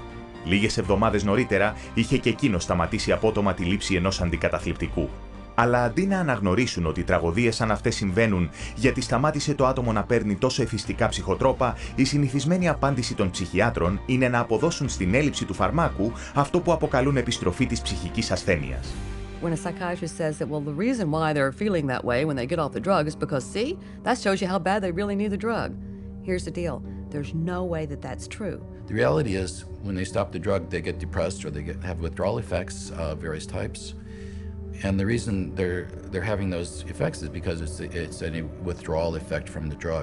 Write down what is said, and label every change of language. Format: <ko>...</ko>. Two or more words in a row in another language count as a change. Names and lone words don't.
<el>Λίγες εβδομάδες νωρίτερα είχε και εκείνο σταματήσει απότομα τη λήψη ενός αντικαταθλιπτικού. Αλλά αντί να αναγνωρίσουν ότι τραγωδίες σαν αυτές συμβαίνουν γιατί σταμάτησε το άτομο να παίρνει τόσο εθιστικά ψυχοτρόπα, η συνηθισμένη απάντηση των ψυχιάτρων είναι να αποδώσουν στην έλλειψη του φαρμάκου αυτό που αποκαλούν επιστροφή της ψυχικής ασθένειας.</el> <en>When a psychiatrist says that, well, the reason why they're feeling that way when they get off the drug is because, see, that shows you how bad they really need the drug. Here's the deal. There's no way that that's true. The reality is, when they stop the drug, they get depressed or they have withdrawal effects of various types. And the reason they're having those effects is because it's a withdrawal effect from the drug.</en>